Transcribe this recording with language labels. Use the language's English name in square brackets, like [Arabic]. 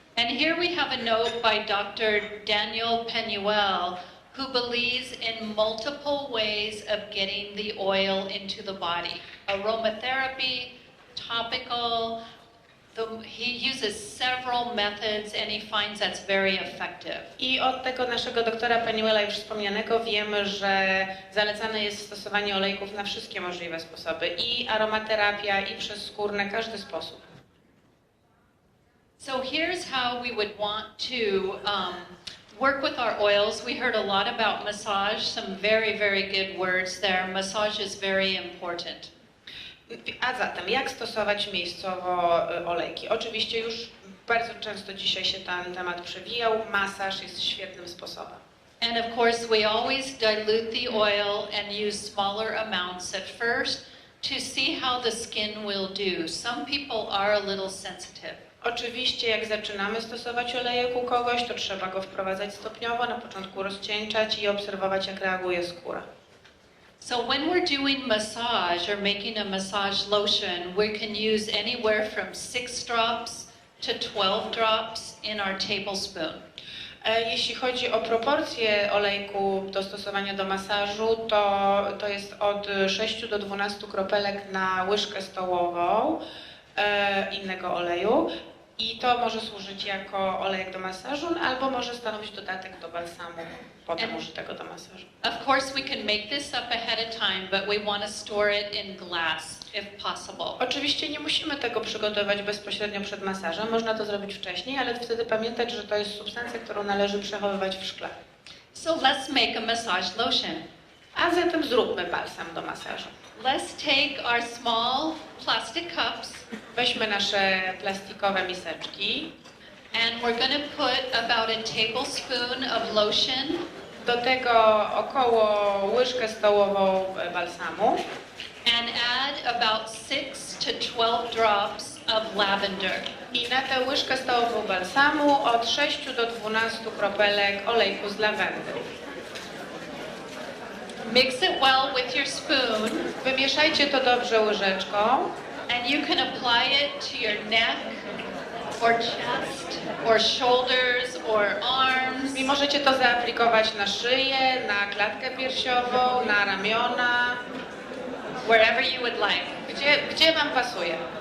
[English] And here we have a note by Dr. Daniel Penuel, who believes in multiple ways of getting the oil into the body. Aromatherapy, topical. He uses several methods and he finds that's very effective. [Polish] I od tego naszego doktora Penuela już wspomnianego wiemy, że zalecane jest stosowanie olejków na wszystkie możliwe sposoby. I aromaterapia, i przez skórne, każdy sposób. [English] So here's how we would want to work with our oils. We heard a lot about massage, some very, very good words there. Massage is very important. [Polish] A zatem, jak stosować miejscowo olejki? Oczywiście już bardzo często dzisiaj się ten temat przewijał. Masaż jest świetnym sposobem. [English] And of course, we always dilute the oil and use smaller amounts at first to see how the skin will do. Some people are a little sensitive. [Polish] Oczywiście, jak zaczynamy stosować olejek u kogoś, to trzeba go wprowadzać stopniowo, na początku rozcieńczać i obserwować, jak reaguje skóra. [English] So when we're doing massage or making a massage lotion, we can use anywhere from 6 drops to 12 drops in our tablespoon. [Polish] Jeśli chodzi o proporcje olejku do stosowania do masażu, to jest od 6 do 12 kropelek na łyżkę stołową innego oleju. I to może służyć jako olejek do masażu, albo może stanowić dodatek do balsamu potem użytego do masażu. [English] Of course, we can make this up ahead of time, but we want to store it in glass, if possible. [Polish] Oczywiście nie musimy tego przygotować bezpośrednio przed masażem, można to zrobić wcześniej, ale wtedy pamiętać, że to jest substancja, którą należy przechowywać w szkle. [English] So let's make a massage lotion. [Polish] A zatem zróbmy balsam do masażu. [English] Let's take our small plastic cups. [Polish] Weźmy nasze plastikowe miseczki. [English] And we're going to put about a tablespoon of lotion. [Polish] Do tego około łyżkę stołową balsamu. [English] And add about 6 to 12 drops of lavender. [Polish] I na tę łyżkę stołową balsamu od 6 do 12 kropelek olejku z lawendy. [English] Mix it well with your spoon. [Polish] Wymieszajcie to dobrze łyżeczką. [English] And you can apply it to your neck or chest or shoulders or arms. [Polish] I możecie to zaaplikować na szyję, na klatkę piersiową, na ramiona. [English] Wherever you would like. [Polish] Gdzie wam pasuje.